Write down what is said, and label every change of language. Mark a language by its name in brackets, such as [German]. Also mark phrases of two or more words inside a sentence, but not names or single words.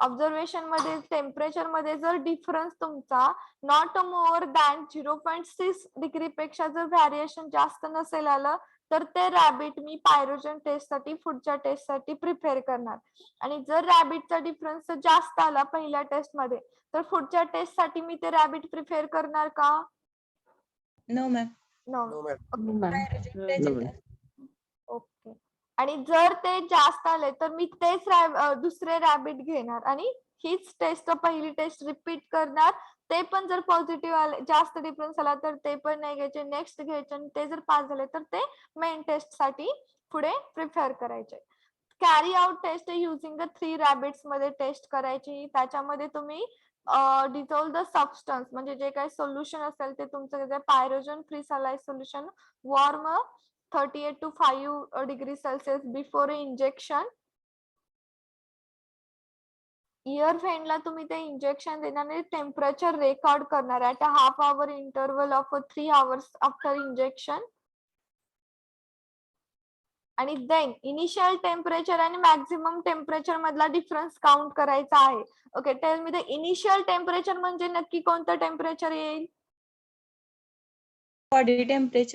[Marathi] ऑब्झर्वेशन मध्ये टेम्परेचर मध्ये जर डिफरन्स तुमचा [English] not more than 0.6 degree [Marathi] पेक्षा जर व्हॅरिएशन जास्त नसेल आलं तर ते रॅबिट मी [English] pyrogen test [Marathi] साठी पुढच्या टेस्ट साठी प्रिपेअर करणार. आणि जर रॅबिटचा डिफरन्स जास्त आला पहिल्या टेस्ट मध्ये तर पुढच्या टेस्ट साठी मी ते [English] rabbit prepare [Marathi] करणार का? [English] No ma'am. नो. No, ma'am. ओके. [Marathi] आणि जर ते जास्त आले तर मी तेच दुसरे रॅबिट घेणार आणि हीच टेस्ट पहिली [English] test repeat [Marathi] करणार. ते पण जर पॉझिटिव्ह आले जास्त डिफरन्स आला तर ते पण नाही घ्यायचे, नेक्स्ट घ्यायचे आणि ते जर पास झाले तर ते [English] main test [Marathi] साठी पुढे प्रिपेअर करायचे. [English] carry out test using the 3 rabbits [Marathi] मध्ये टेस्ट करायची. त्याच्यामध्ये तुम्ही [English] dissolve the substance [Marathi] म्हणजे जे काही सोल्युशन असेल ते तुमचं [English] pyrogen free saline solution warm 38 to 5 degree Celsius before injection. ear veinला [Marathi] तुम्ही ते इंजेक्शन देणार आणि [English] temperature record [Marathi] करणार [English] at a half hour interval of 3 hours after injection. [Marathi] आणि [English] then initial temperature [Marathi] आणि [English] maximum temperature [Marathi] मधला [English] difference count [Marathi] करायचा आहे. [English] OK, tell me the initial temperature [Marathi] म्हणजे नक्की कोणतं टेम्परेचर येईल? [English] body temperature.